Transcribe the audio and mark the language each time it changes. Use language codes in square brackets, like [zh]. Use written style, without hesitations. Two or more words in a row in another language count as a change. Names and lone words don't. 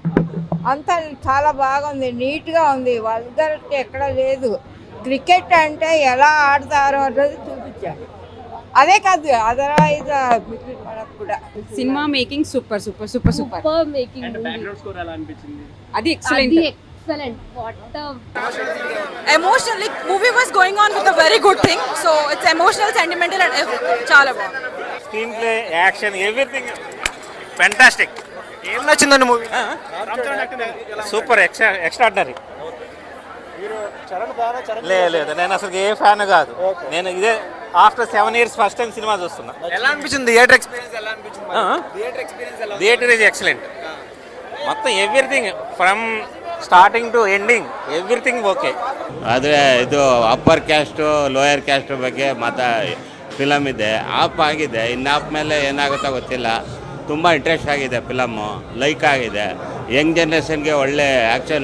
[te] అంతా చాలా బాగుంది, నీట్ గా ఉంది, వల్గరిటీ ఎక్కడ లేదు. క్రికెట్ అంటే ఎలా ఆడతారో అన్నది చూపించాడు. అదే కాదు, అదర్వైజ్ కూడా [en] cinema making super super super super మేకింగ్ [te] అది ఎక్సలెంట్. [en] Emotionally, movie was going on with a very good thing. So it's emotional, sentimental, and [te] చాలా బాగుంది. [en] screenplay, action, everything fantastic. [te] ఏం నచ్చిందండి మూవీ? [en] super, extraordinary. [te] లేదు, నేను అసలు ఏ ఫ్యాన్ కాదు. నేను ఇదే [en] after 7 years first time [te] సినిమా చూస్తున్నా. ఎలా అనిపించింది థియేటర్ ఎక్స్పీరియన్స్? ఎలా అనిపించింది? [en] theatre is excellent. మొత్తం everything from starting to ending everything okay. [kn] ಆದರೆ ಇದು [en] upper caste lower caste [kn] ಬಗ್ಗೆ ಫಿಲಮ್ ಇದೆ. ಆಫ್ ಆಗಿದೆ, ಇನ್ನು ಆಫ್ ಮೇಲೆ ಏನಾಗುತ್ತೋ ಗೊತ್ತಿಲ್ಲ. ತುಂಬ ಇಂಟ್ರೆಸ್ಟ್ ಆಗಿದೆ ಫಿಲಮ್ಮು, ಲೈಕ್ ಆಗಿದೆ. [en] young generation [kn] ಒಳ್ಳೆ ಆ್ಯಕ್ಷನ್